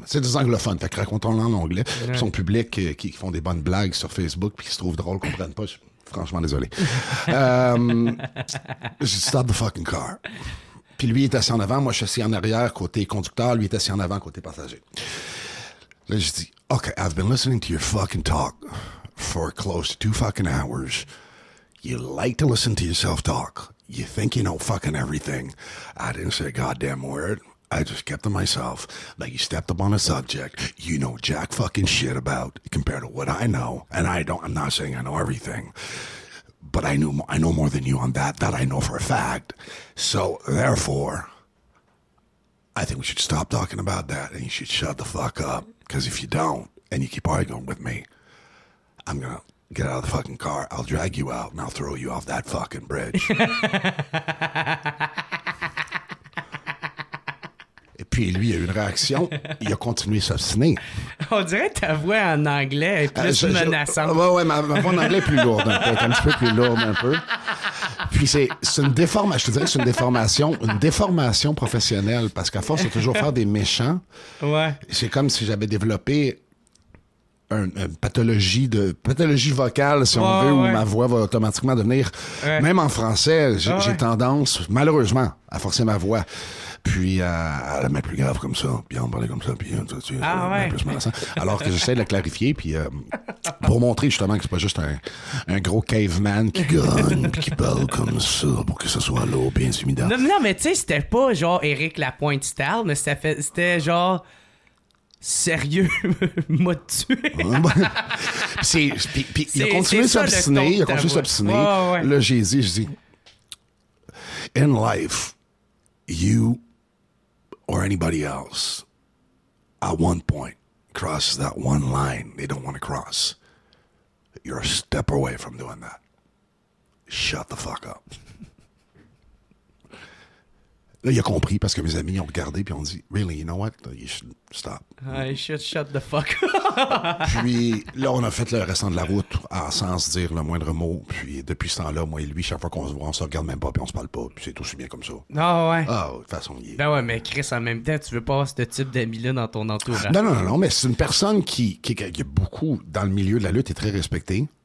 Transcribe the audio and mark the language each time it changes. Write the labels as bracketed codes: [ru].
[fr] C'est des anglophones, fait que racontons-le en anglais. Ouais. Son public qui font des bonnes blagues sur Facebook, puis qui se trouvent drôles, comprennent pas. Franchement, désolé. J'ai dit, [en] stop the fucking car. [fr] Puis lui, il est assis en avant. Moi, je suis assis en arrière, côté conducteur. Lui, il est assis en avant, côté passager. Là, j'ai dit, [en] OK, I've been listening to your fucking talk for close to 2 fucking hours. You like to listen to yourself talk. You think you know fucking everything. I didn't say a goddamn word. I just kept to myself. Like, you stepped up on a subject you know jack fucking shit about compared to what I know. And I'm not saying I know everything, but I know more than you on that I know for a fact. So, therefore, I think we should stop talking about that and you should shut the fuck up. Because if you don't, and you keep arguing with me, I'm gonna get out of the fucking car, I'll drag you out, and I'll throw you off that fucking bridge. [fr] Et puis, lui, il a eu une réaction. Il a continué à s'obstiner. On dirait que ta voix en anglais est plus menaçante. Ouais, ma voix en anglais est plus lourde un peu. Un petit peu plus lourde un peu. Puis, c'est une déformation. Je te dirais que c'est une déformation professionnelle. Parce qu'à force de toujours faire des méchants, c'est comme si j'avais développé une pathologie vocale, si on veut, où ma voix va automatiquement devenir... Même en français, j'ai tendance, malheureusement, à forcer ma voix. Puis à la mettre plus grave comme ça, puis à en parler comme ça, puis plus menaçant. Alors que j'essaie de la clarifier, puis pour montrer justement que c'est pas juste un gros caveman qui gagne, puis qui parle comme ça, pour que ce soit là, bien intimidant. Non, mais tu sais, c'était pas genre Éric Lapointe style, mais c'était genre... Sérieux, m'a tué. Puis il a continué de s'obstiner, Là, j'ai dit, [en] in life, you or anybody else, at one point, crosses that one line they don't want to cross. You're a step away from doing that. Shut the fuck up. [fr] Là, il a compris parce que mes amis ont regardé puis ont dit, [en] really, you know what? You should stop. I should shut the fuck up. [fr] Puis là, on a fait le restant de la route sans se dire le moindre mot. Puis depuis ce temps-là, moi et lui, chaque fois qu'on se voit, on se regarde même pas puis on se parle pas. Puis c'est aussi bien comme ça. Ah ouais. Ah, de toute façon, il est... Ben ouais, mais Chris, en même temps, tu veux pas avoir ce type d'amis-là dans ton entourage. Non, mais c'est une personne qui est beaucoup dans le milieu de la lutte, est très respectée.